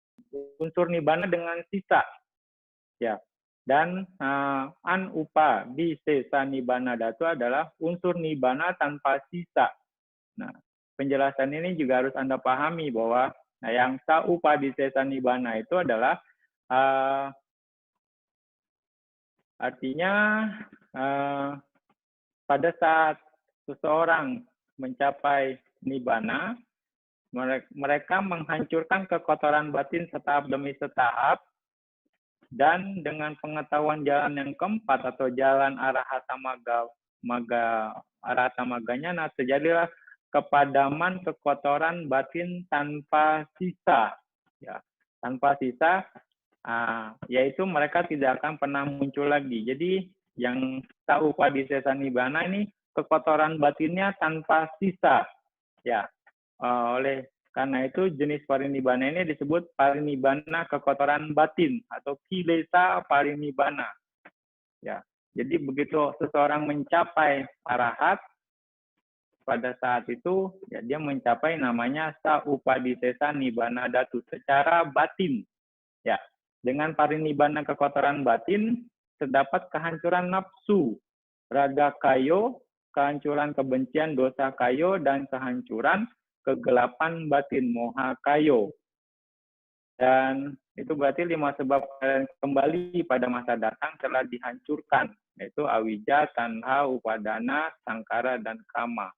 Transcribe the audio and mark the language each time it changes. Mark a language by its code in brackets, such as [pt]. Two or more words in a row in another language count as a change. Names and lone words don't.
[id] unsur nibbana dengan sisa. Ya. Dan [pi] anupa bisesa nibbana dhatu [id] adalah unsur nibbana tanpa sisa. Nah, penjelasan ini juga harus Anda pahami bahwa yang [pi] saupa bisesa nibbana [id] itu adalah artinya pada saat seseorang mencapai nibbana, mereka menghancurkan kekotoran batin setahap demi setahap, dan dengan pengetahuan jalan yang keempat atau jalan arahata maganya, nah terjadilah kepadaman kekotoran batin tanpa sisa, ya, tanpa sisa, yaitu mereka tidak akan pernah muncul lagi. Jadi yang [pi] saupa bisesa nibbana [id] ini kekotoran batinnya tanpa sisa, ya. Oleh karena itu jenis parinibbana ini disebut parinibbana kekotoran batin atau [pi] kilesa parinibbana. [id] Ya, jadi begitu seseorang mencapai arahat, pada saat itu ya, dia mencapai namanya [pi] saupadisesa nibbana dhatu [id] secara batin. Ya, dengan parinibbana kekotoran batin terdapat kehancuran nafsu, [pi] raga kayo, [id] kehancuran kebencian [pi] dosa kayo, [id] dan kehancuran kegelapan batin [pi] moha kayo. [id] Dan itu berarti 5 sebab kembali pada masa datang telah dihancurkan, yaitu awija, tanha, upadana, sangkara, dan kama.